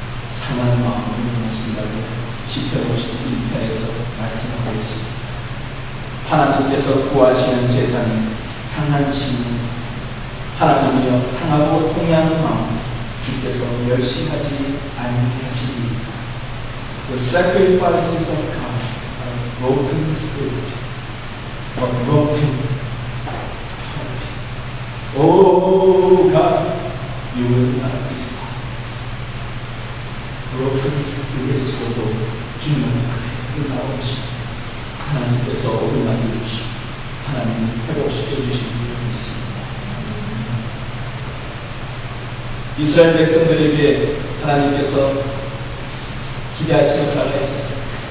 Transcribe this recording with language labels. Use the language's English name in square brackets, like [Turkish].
[Korean] 상한 마음을 원하신다고 시편 52편에서 말씀하고 있습니다. 하나님께서 구하시는 제사는 상한 심령, 하나님이여 상하고 통해하는 마음 주께서 멸시하지 아니하시리. [English] The sacrifices of God are a broken spirit, a broken heart. Oh God, you will not despise. broken spirit [Korean] 으로도 주님은 그를 나오시고 하나님께서 어루만져 주시고 하나님이 회복시켜 주시는 줄 믿습니다. 이스라엘 백성들에게 하나님께서 기대하시는 바가 있었습니다.